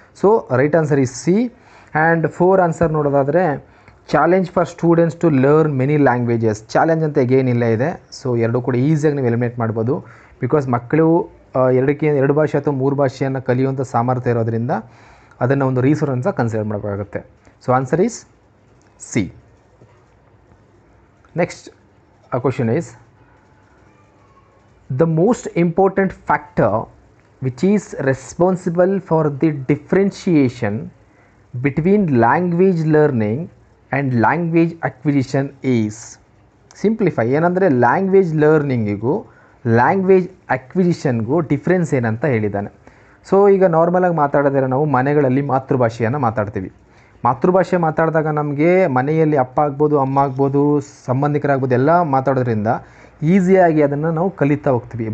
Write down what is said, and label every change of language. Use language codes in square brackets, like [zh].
[en] So right answer is C. And 4 answer [kn] ನೋಡೋದಾದರೆ [en] Challenge for students to learn many languages. [kn] Challenge ಅಂತ ಏನಿಲ್ಲ ಇದೆ. So ಎರಡೂ ಕೂಡ ಈಸಿಯಾಗಿ ನೀವು ಎಲಿಮಿನೇಟ್ ಮಾಡ್ಬೋದು. ಬಿಕಾಸ್ ಮಕ್ಕಳು 2 ಭಾಷೆ ಅಥವಾ 3 ಭಾಷೆಯನ್ನು ಕಲಿಯುವಂಥ ಸಾಮರ್ಥ್ಯ ಇರೋದ್ರಿಂದ ಅದನ್ನು ಒಂದು ರಿಸೋರ್ಸ್ ಅಂತ ಕನ್ಸಿಡರ್ ಮಾಡಬೇಕಾಗುತ್ತೆ. [en] So answer is C. Next question is the most important factor which is responsible for the differentiation between language learning and language acquisition is. [kn] Simplify ಏನಂದರೆ ಲ್ಯಾಂಗ್ವೇಜ್ ಲರ್ನಿಂಗಿಗೂ ಲ್ಯಾಂಗ್ವೇಜ್ ಅಕ್ವಿಸಿಷನ್ಗೂ ಡಿಫ್ರೆನ್ಸ್ ಏನಂತ ಹೇಳಿದ್ದಾನೆ. ಸೊ ಈಗ ನಾರ್ಮಲಾಗಿ ಮಾತಾಡೋದ್ರೆ ನಾವು ಮನೆಗಳಲ್ಲಿ ಮಾತೃಭಾಷೆಯನ್ನು ಮಾತಾಡ್ತೀವಿ. ಮಾತೃಭಾಷೆ ಮಾತಾಡಿದಾಗ ನಮಗೆ ಮನೆಯಲ್ಲಿ ಅಪ್ಪ ಆಗ್ಬೋದು, ಅಮ್ಮ ಆಗ್ಬೋದು, ಸಂಬಂಧಿಕರಾಗ್ಬೋದು ಎಲ್ಲ ಮಾತಾಡೋದ್ರಿಂದ ಈಸಿಯಾಗಿ ಅದನ್ನು ನಾವು ಕಲಿತಾ ಹೋಗ್ತೀವಿ.